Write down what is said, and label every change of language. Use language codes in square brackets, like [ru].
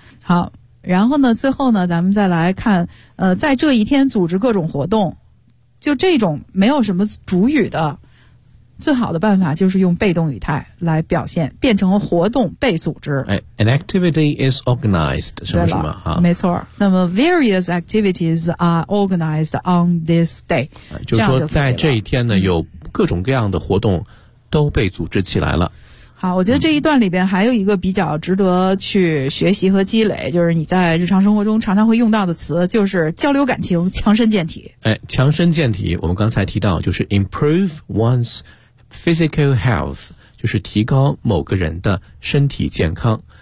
[zh] 好，然后呢最后呢咱们再来看在这一天组织各种活动，就这种没有什么主语的最好的办法就是用被动语态来表现，变成活动被组织。 [en] An activity is organized [zh] 什么什么、没错。那么 [en] various activities are organized on this day， [zh] 就是说在这一天呢有各种各样的活动都被组织起来了。好，我觉得这一段里边还有一个比较值得去学习和积累，就是你在日常生活中常常会用到的词，就是交流感情，强身健体。哎，强身健体，我们刚才提到就是 [en] improve one's physical health， [zh] 就是提高某个人的身体健康。